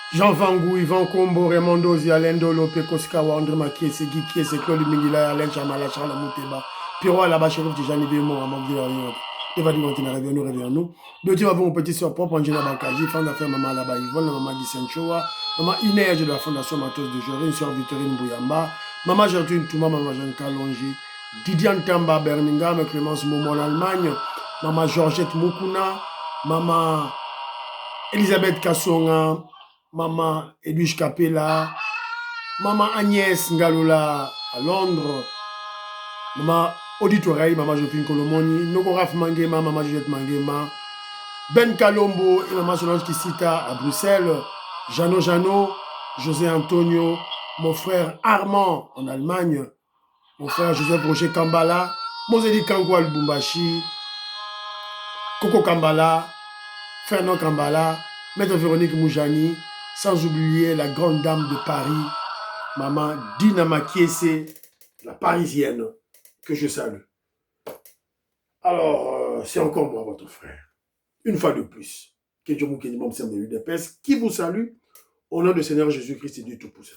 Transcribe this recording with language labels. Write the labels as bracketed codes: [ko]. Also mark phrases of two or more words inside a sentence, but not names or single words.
[fr] Jean Vangou, Yvan Kombo, Raymond Dozi, Alain Dolo, Pekoska, Wandre Makiese, Gikiese, Claude Mingila, Alain Chamala, Charles Mouteba, Piro Alaba, Chérif Tijani, Vémo, Amok Villariote, Eva Divantina, réveillons-nous. Deux tirs avant mon petit soeur propre, Angela Bakaji, femme d'affaires Maman Alaba, Yvonne, la maman Gisenchoa, Maman Inès de la Fondation Matos de Jorin, Sœur Victorine Bouyamba, Maman Gertrude Touma, Maman Jean Kalonji, Didiane Tamba, Birmingham, Clémence Momo en Allemagne, Maman Georgette Mukuna, Maman Elisabeth Kassonga, Maman Edwige Capella, Maman Agnès Ngalola à Londres, Maman Auditoreille, Maman Jophine Kolomoni, Nokoraf Mangema, Maman Juliette Mangema, Ben Kalombo et Maman Solange Kissita à Bruxelles, Jano, José Antonio, mon frère Armand en Allemagne, mon frère Joseph Roger Kambala, Moseli Kangwa Lubumbashi, Coco Kambala, Fernand Kambala, Maître Véronique Moujani, sans oublier la grande dame de Paris, Maman Dina Makiese, la parisienne, que je salue. Alors, c'est encore moi, votre frère. Une fois de plus, que Dieu vous bénisse, qui vous salue au nom du Seigneur Jésus-Christ et Dieu Tout-Puissant.